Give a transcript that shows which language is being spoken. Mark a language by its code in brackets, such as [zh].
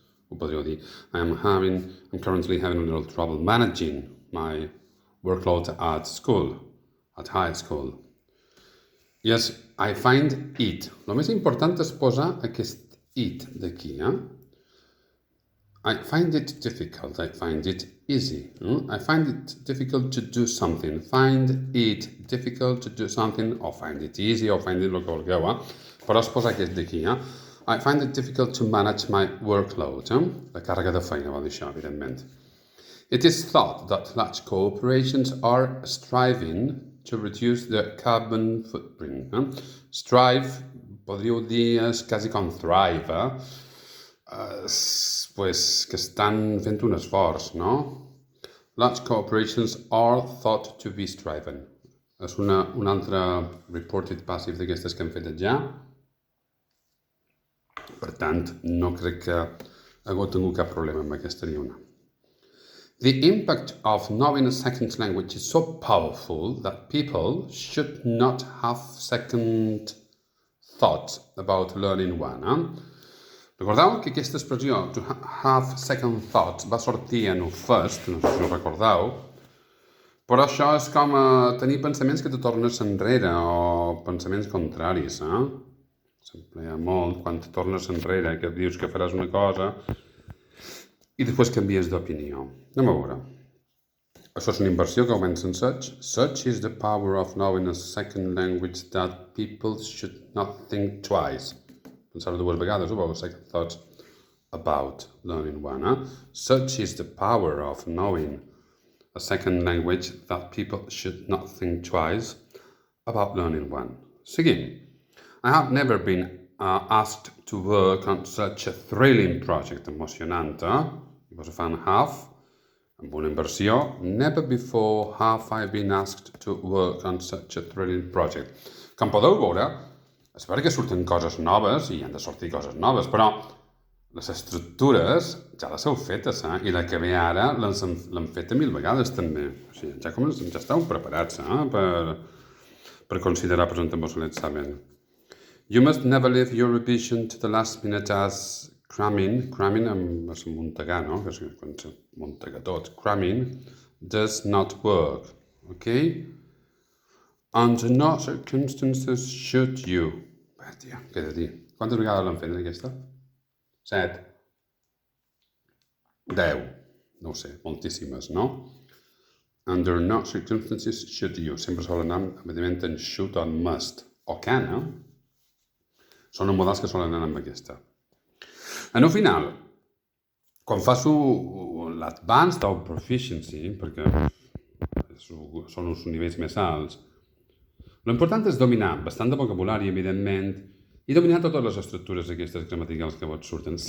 [ca] Ho podríeu dir, [en] I'm currently having a little trouble managing my workload at school, at high school. Yes, I find it. [ca] El més important és posar aquest it d'aquí, [en] I find it difficult. I find it easy. I find it difficult to do something. Find it difficult to do something, or find it easy, or find it [ca] el que vulgueu, Però es posa aquest d'aquí, [en] I find it difficult to manage my workload. [ca] La càrrega de feina vol dir això, evidentment. [en] It is thought that large corporations are striving to reduce their carbon footprint. [ca] Strive, podríeu dir, és quasi com thrive, pues que estan fent un esforç, no? [en] Large corporations are thought to be striving. [ca] És un altre reported passive d'aquestes que hem fet ja. Per tant, no crec que hagués tingut cap problema amb aquesta ni una. [en] The impact of knowing a second language is so powerful that people should not have second thoughts about learning one. [ca] Recordeu que aquesta expressió, [en] to have second thoughts, [ca] va sortir en el first, no sé si ho recordeu, però això és com tenir pensaments que te tornes enrere o pensaments contraris, S'emplea molt quan te tornes enrere, que dius que faràs una cosa i després canvies d'opinió. Anem a veure. Això és una inversió que comença en such. [en] Such is the power of knowing a second language that people should not think twice. [ca] Pensar dues vegades, ho veu? [en] Second thoughts about learning one. Such is the power of knowing a second language that people should not think twice about learning one. [ca] Seguim. [en] I have never been asked to work on such a thrilling project. [ca] Emocionant, [en] I was a fan have, [ca] amb una inversió. [en] Never before have I been asked to work on such a thrilling project. [ca] Com podeu veure, és veritat que surten coses noves i han de sortir coses noves, però les estructures ja les heu fetes, I la que ve ara l'hem feta 1000 vegades també. O sigui, ja esteu preparats, per considerar present amb vos l'examen. [en] You must never leave your revision to the last minute as cramming [ca] és muntegar, no? Que és quan se muntega tot. [en] Cramming does not work, okay? Under no circumstances should you. [ca] Tia, què he de dir? Quantes vegades l'han fet aquesta? 7. 10. No ho sé, moltíssimes, no? [en] Under no circumstances should you. [ca] Sempre solen anar, evidentment, en should o en must. O can, Són els modals que solen anar amb aquesta. En el final, quan faço l'advanced o proficiency, perquè són uns nivells més alts, l'important és dominar bastant de vocabulari, evidentment, i dominar totes les estructures aquestes gramaticals que vos surten.